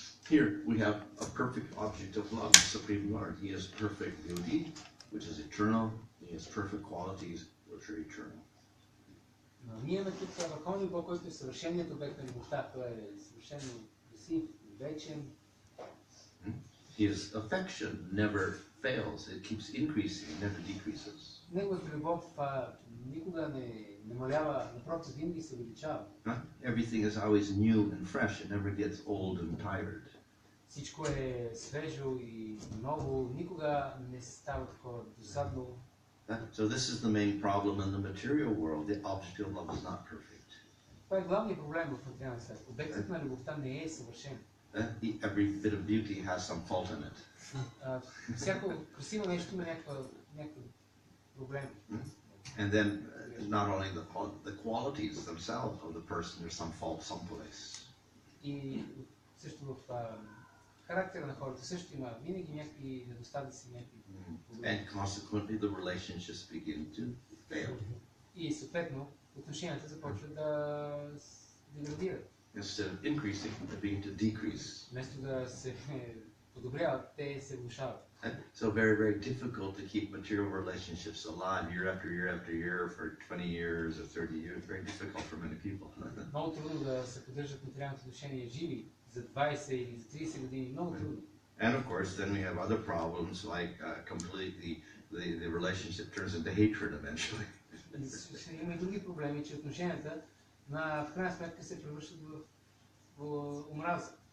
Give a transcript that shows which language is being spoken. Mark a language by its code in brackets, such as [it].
[en] Here we have a perfect object of love, the Supreme Lord. He has perfect beauty, which is eternal. He has perfect qualities, which are eternal. [bg] Но ние имаме тук върховния Бог, който е съвършеният обект на любовта. Той е съвършено красив, вечен. [en] His affection never fails. It keeps increasing, it never decreases. [bg] Неговата любов никога не намалява, напротив, винаги се увеличава. [en] Everything is always new and fresh. It never gets old and tired. [bg] Всичко е свежо и ново, никога не става такова досадно. [en] So this is the main problem in the material world. The object of love is not perfect. [bg] Това е главният проблем в материалния свят. Обектът на любовта не е съвършен. [en] Every bit of beauty has some fault in it. [bg] Всяко красиво нещо има някакъв проблем. [en] And then not only the qualities themselves of the person, there's some fault someplace. [bg] И също в характера на хората също има винаги някакви недостатъци, някакви проблеми. [en] And consequently the relationships begin to fail. [bg] И съответно отношенията започват да деградират. [en] Instead of increasing, they begin to decrease. [bg] Вместо да се подобряват, те се влошават. [en] So very difficult to keep material relationships alive year after year after year for 20 years or 30 years. Very difficult for many people. [bg] Много трудно да се поддържат материалните отношения живи за 20 или за 30 години. Много трудно. [en] And of course, then we have other problems like completely the relationship turns into hatred eventually. [bg] Има и други проблеми, че отношенията в крайна сметка се превръщат в омраза.